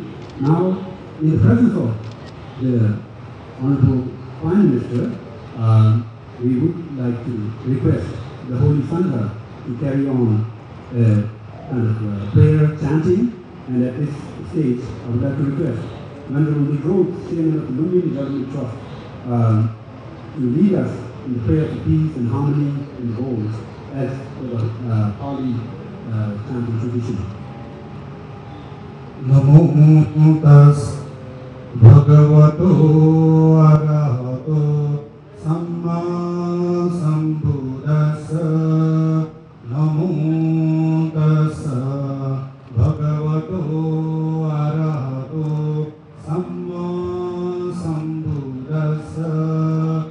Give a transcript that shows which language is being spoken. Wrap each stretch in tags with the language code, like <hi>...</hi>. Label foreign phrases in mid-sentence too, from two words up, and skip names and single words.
<en>Now, in the presence of the Honorable Prime Minister, we would like to request the Holy Sangha to carry on kind of prayer, chanting, and at this stage, I would like to request Venerable Growth, Chairman of the Lumbini Government Trust, to lead us in the prayer for peace and harmony in the world as per the Pali chanting tradition.</en> <pi>Namo tas bhagavato arahato samma sambuddhassa. Namo tassa bhagavato arahato samma sambuddhassa.</pi>